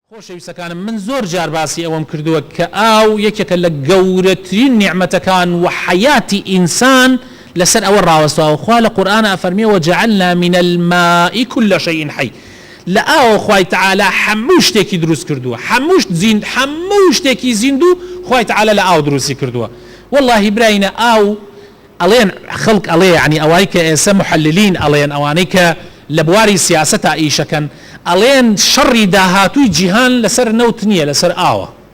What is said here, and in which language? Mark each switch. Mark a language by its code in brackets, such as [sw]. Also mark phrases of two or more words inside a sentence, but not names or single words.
[ckb] خۆشەویستەکانم من زۆر جار باسی ئەوەم کردووە کە ئاو یەکێکە لە گەورەترین نیعمەتەکان و حەیاتی ئینسان لەسەر ئەوە ڕاوەستاوە. خوا لە قورئانە ئەفەرمێ [ar] وجعلنا من الماء كل شيء حي. [ckb] لە ئاوە خوای تەعالا هەموو شتێکی دروست کردووە، هەموو شتێکی زیندوو خوای تەعالا لە ئاو دروستی کردووە. والله براینە ئاو ئەڵێن خەڵک ئەڵێ یعنی ئەوای کە ئێستا محللین ئەڵێن ئەوانەی کە لە بواری سیاسەتا ئیشەکەن ئەڵێن شەڕی داهاتووی جیهان لەسەر نەوت نییە لەسەر ئاوە.